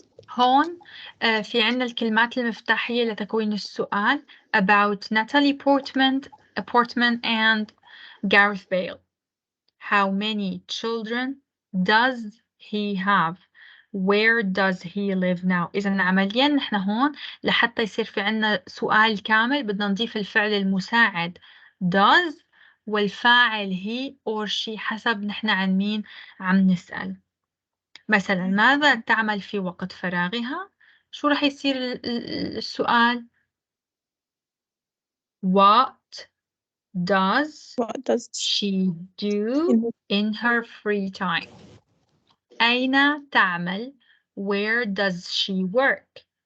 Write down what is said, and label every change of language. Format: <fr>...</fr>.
<ar>هون في عنا الكلمات المفتاحية لتكوين السؤال</ar> <en>about Natalie Portman and Gareth Bale. How many children does he have? Where does he live now?</en> <ar>إذا عمليا نحن هون لحتى يصير في عنا سؤال كامل بدنا نضيف الفعل المساعد</ar> <en>does</en> <ar>والفاعل</ar> <en>he or she</en> <ar>حسب نحن عن مين عم نسأل. مثلا ماذا تعمل في وقت فراغها؟ شو رح يصير السؤال؟</ar> <en>What does she do in her free time?</en> <ar>أين تعمل؟</ar> <en>Where does she work?</en>